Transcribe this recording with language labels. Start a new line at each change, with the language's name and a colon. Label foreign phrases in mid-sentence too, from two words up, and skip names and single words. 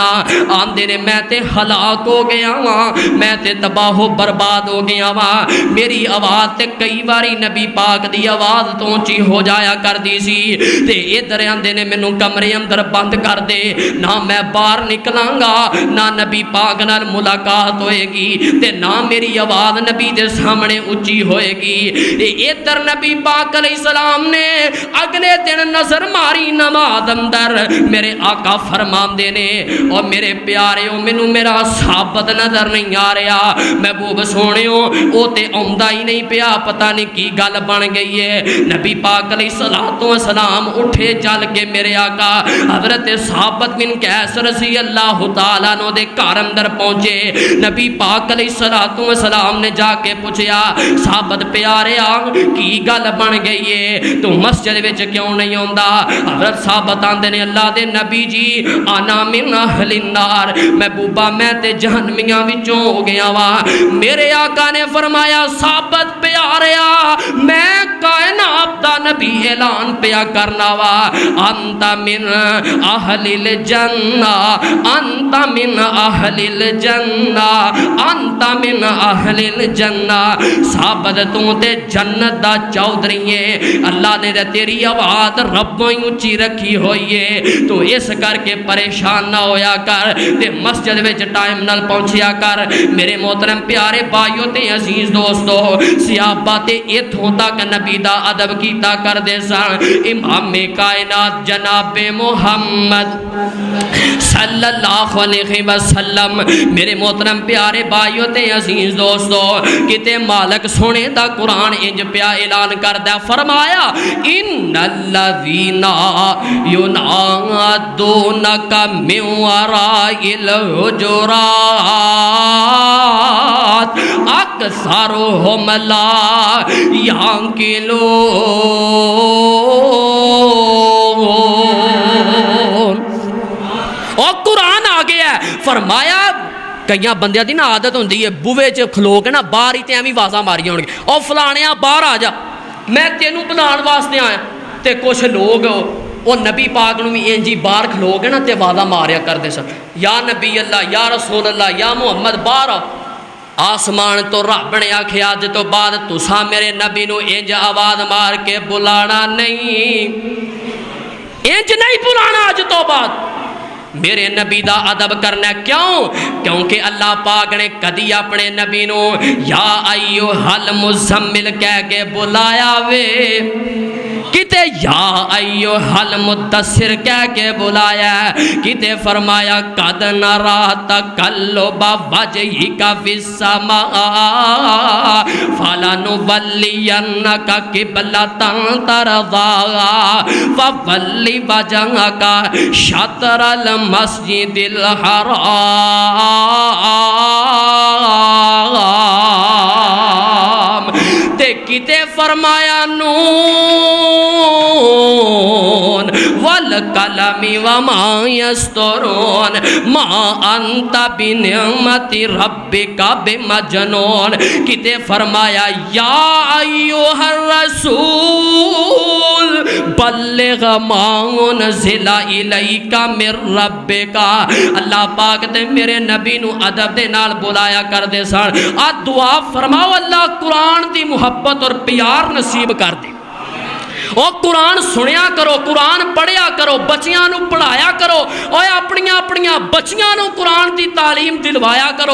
Punjabi: آمدے نے میں تے ہلاک ہو گیا ہاں، میں تے تباہ و برباد ہو گیا ہاں، میری آواز تے کئی باری نبی پاک دی آواز تو اونچی ہو جایا کر دی سی تے ادھر آندے نے مینوں کمرے اندر بند کر دے، نہ میں باہر نکلاں گا، نہ نبی پاک نال ملاقات ہوئے گی تے نہ میری آواز نبی دے سامنے اونچی ہوئے گی۔ ادھر نبی پاک
Arabic: علیہ السلام
Punjabi: نے اگلے دن نظر ماری نماز اندر، میرے آقا فرماندے نے اور میرے پیاریو مینوں میرا ثابت نظر نہیں آ رہا، محبوب سونیو او تے آندا ہی نہیں پیا، پتہ نہیں کی گل بن گئی ہے۔ نبی پاک
Arabic: علیہ السلام
Punjabi: اٹھے چل کے میرے آقا حضرت ثابت بن قیس
Arabic: رضی اللہ تعالیٰ عنہ
Punjabi: دے گھر اندر پہنچے۔ نبی پاک
Arabic: علیہ السلام
Punjabi: نے جا کے پوچھیا ثابت پیاریا کی گل بن گئی ہے، تو مسجد وچ کیوں نہیں آندا؟ حضرت ثابت آندے نے اللہ دے نبی جی
Arabic: انا من اہل النار،
Punjabi: محبوبہ میں تے جہنمیاں وچوں ہو گیا وا۔ میرے آقا نے فرمایا ثابت پیاریا میں کائنات دا نبی اعلان پیا کرنا وا،
Arabic: انت من اہل الجنہ، انت من اہل الجنہ، انت من اہل الجنہ،
Punjabi: ثابت تو تے جنت دا چودھری ہے، اللہ نے تیری آواز ربوں ہی اونچی رکھی ہوئی ہے، تو اس کر کے پریشان نہ ہویا کر تے مسجد وچ ٹائم نال پہنچیا کر۔ میرے محترم پیارے بھائیو تے عزیز دوستو، صحابہ تے ایتھوں تک نبی دا ادب کیتا کر دے سن۔ امام کائنات جناب محمد
Arabic: صلی اللہ علیہ وسلم،
Punjabi: میرے محترم پیارے بھائیو تے عزیز دوستو، کتے مالک سونے دا قرآن انج پیا اعلان کردہ فرمایا
Arabic: ان الذین ینادونک من وراء الحجرات اکثرهم لا یعقلون۔
Punjabi: اور قرآن آ گیا ہے، فرمایا کئی بندیاں دی نا عادت ہوندی ہے بوے چ کھلو کے نا باہر ہی تے ایویں آوازاں ماریاں ہون گے، او فلانیاں باہر آ جا میں تینوں بلان واسطے آیا، تے کچھ لوگ او نبی پاک نو بھی انجی باہر کھلو کے نا تے آوازاں ماریا کردے سن،
Arabic: یا نبی اللہ، یا رسول اللہ، یا محمد
Punjabi: باہر آؤ۔ آسمان تو رب نے آکھیا اج تو بعد تساں میرے نبی نو انج آواز مار کے بلانا نہیں، انج نہیں بلانا اج تو بعد، میرے نبی دا ادب کرنا۔ کیوں؟ کیونکہ اللہ پاک نے کدی اپنے نبی نو یا
Arabic: ایھا المزمل
Punjabi: کہہ کے بلایا وے، کتے
Arabic: یا ایوہل مدثر
Punjabi: کہہ کے بلایا ہے، کتے فرمایا
Arabic: قد نرا تقلب وجہک فی السماء فلنولینک قبلۃ ترضاها فول وجہک شطر المسجد الحرام۔
Punjabi: تے کتے فرمایا
Arabic: نون والقلم وما یسطرون ما انت بنعمت ربک بمجنون۔
Punjabi: کتے فرمایا
Arabic: یا ایوہ الرسول بلغ ما انزل الیک من ربک۔
Punjabi: اللہ پاک دے میرے نبی نو ادب دے نال بلایا کر دے سن، آ دعا فرماؤ اللہ قرآن دی محبت اور پیار نصیب کر دے۔ اور قرآن سنیا کرو، قرآن پڑھیا کرو، بچیاں نو پڑھایا کرو، اور اپنیاں بچیاں نو قرآن دی تعلیم دلوایا کرو۔